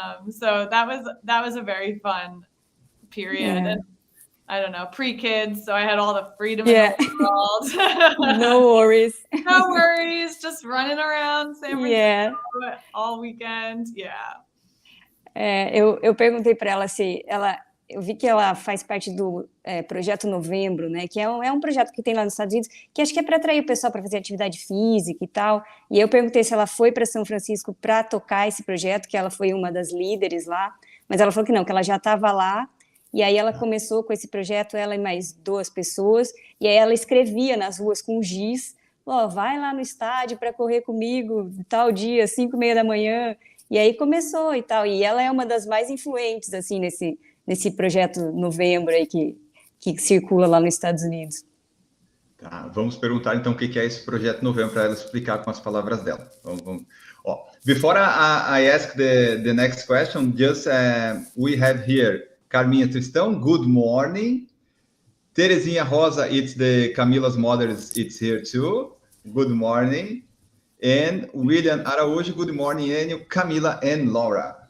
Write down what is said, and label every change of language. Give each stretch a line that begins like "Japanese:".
English: So that was a very fun period. Yeah. And I don't know, pre-kids. So I had all the freedom in the world. No worries. No worries. Just running around San Francisco all weekend. Yeah.
Portuguese: Eu perguntei para ela se eu vi que ela faz parte do Projeto Novembro, né? Que é um projeto que tem lá nos Estados Unidos, que acho que é para atrair o pessoal para fazer atividade física e tal. E aí eu perguntei se ela foi para São Francisco para tocar esse projeto, que ela foi uma das líderes lá, mas ela falou que não, que ela já estava lá. E aí ela começou com esse projeto, ela e mais 2 pessoas, e aí ela escrevia nas ruas com giz, vai lá no estádio para correr comigo, tal dia, 5:30 da manhã. E aí começou e tal. E ela é uma das mais influentes, assim, nesse projeto Novembro aí que circula lá nos Estados Unidos. Tá, vamos perguntar então o que é esse projeto Novembro para ela explicar com as palavras dela. Vamos.
English: Before I ask the next question, just we have here Carminha Tristão, good morning. Terezinha Rosa, it's the Camila's mother, it's here too. Good morning. And William Araújo, good morning, and Camila and Laura.